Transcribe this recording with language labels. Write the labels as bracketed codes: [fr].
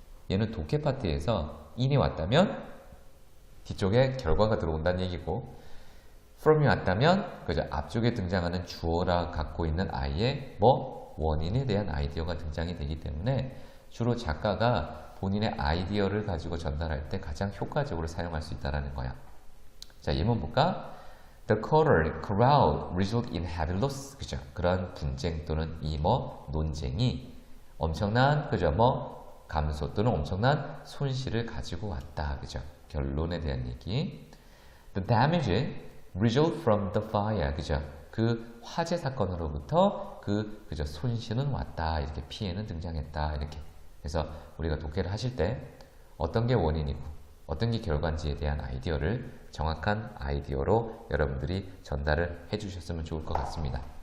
[ko] 얘는 독해 파트에서 in이 왔다면, 뒤쪽에 결과가 들어온다는 얘기고, from이 왔다면, 그죠? 앞쪽에 등장하는 주어라 갖고 있는 아이의 원인에 대한 아이디어가 등장이 되기 때문에 주로 작가가 본인의 아이디어를 가지고 전달할 때 가장 효과적으로 사용할 수 있다는 거야. 자, 예문 볼까? [en] The crowd result in heavy loss. [ko] 그죠? 그런 분쟁 또는 논쟁이 엄청난, 그죠? 감소 또는 엄청난 손실을 가지고 왔다. 그죠? 결론에 대한 얘기. [en] The damage result from the fire. [ko] 그죠? 그 화재 사건으로부터 그죠? 손실은 왔다. 이렇게 피해는 등장했다. 이렇게. 그래서 우리가 독해를 하실 때 어떤 게 원인이고 어떤 게 결과인지에 대한 아이디어를 정확한 아이디어로 여러분들이 전달을 해주셨으면 좋을 것 같습니다.